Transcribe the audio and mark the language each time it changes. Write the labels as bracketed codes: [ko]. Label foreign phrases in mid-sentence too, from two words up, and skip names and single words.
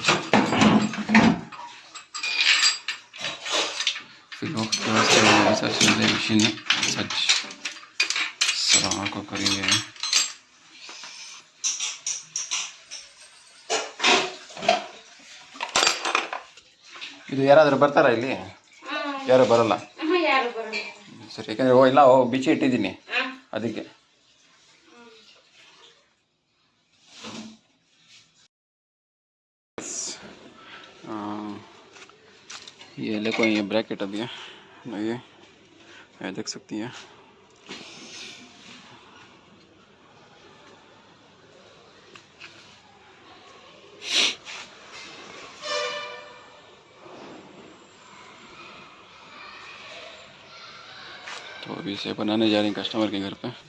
[kn] ऐसा मशीन सच सराहा को करेंगे। ಇದು ಯಾರಾದರೂ ಬರ್ತಾರಾ ಇಲ್ಲಿ? ಯಾರು ಬರಲ್ಲ ಸರಿ, ಯಾಕಂದರೆ ಎಲ್ಲ ಬಿಚ್ಚಿ ಇಟ್ಟಿದ್ದೀನಿ ಅದಕ್ಕೆ। [hi] ये देखो ये ब्रैकेट अभी है, ये देख सकती है। तो अभी इसे बनाने जा रही हैं कस्टमर के घर पे।